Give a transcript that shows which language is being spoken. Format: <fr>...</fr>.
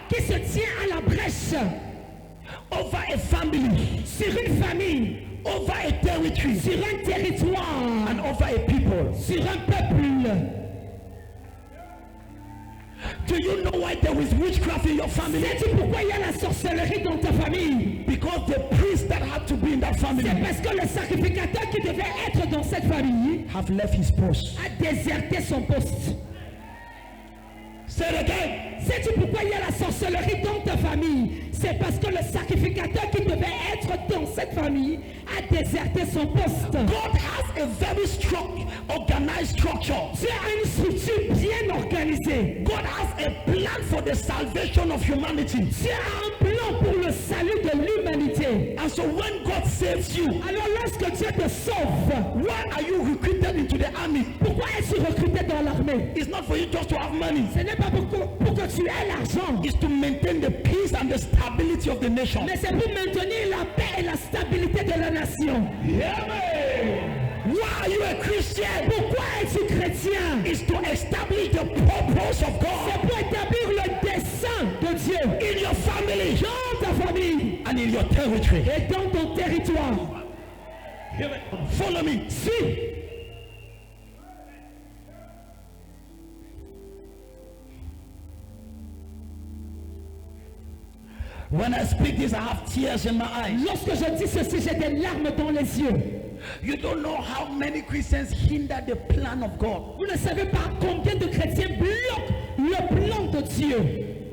<fr>qui se tient à la brèche</fr> <en>over a family,</en> <fr>sur une famille,</fr> <en>over a territory,</en> <fr>sur un territoire,</fr> <en>and over a people.</en> <fr>sur un peuple.</fr> <en>Do you know why there is witchcraft in your family?</en> <fr>Sais-tu pourquoi il y a la sorcellerie dans ta famille?</fr> <en>Because the priest that had to be in that family</en> <fr>C'est parce que le sacrificateur qui devait être dans cette famille</fr> <en>have left his post.</en> <fr>a déserté son poste.</fr> <en>Say it again.</en> <fr>Sais-tu pourquoi il y a la sorcellerie dans ta famille? C'est parce que le sacrificateur qui devait être dans cette famille a déserté son poste.</fr> <en>God has a very strong, organized structure.</en> <fr>Dieu a une structure bien organisée.</fr> <en>God has a plan for the salvation of humanity.</en> <fr>Dieu a un plan pour le salut de l'humanité.</fr> <en>And so when God saves you,</en> <fr>Alors lorsque Dieu te sauve,</fr> <en>why are you recruited into the army?</en> <fr>pourquoi es-tu recruté dans l'armée?</fr> <en>It's not for you just to have money.</en> <fr>Ce n'est pas pour que tu aies l'argent,</fr> <en>It's to maintain the peace and the stability of the nation.</en> <fr>mais c'est pour maintenir la paix et la stabilité de la nation.</fr> <en>Hear me. Why are you a Christian?</en> <fr>Pourquoi es-tu chrétien?</fr> <en>It's to establish the purpose of</en> <fr>C'est</fr> <en>God</en> <fr>pour établir le dessein de Dieu</fr> <en>in your family</en> <fr>dans ta famille</fr> <en>and in your territory.</en> <fr>et dans ton territoire.</fr> <en>Hear me. Follow me.</en> <fr>Suis.</fr> <en>When I speak this, I have tears in my eyes.</en> <fr>Lorsque je dis ceci, j'ai des larmes dans les yeux.</fr> <en>You don't know how many Christians hinder the plan of God.</en> <fr>Vous ne savez pas combien de chrétiens bloquent le plan de Dieu.</fr>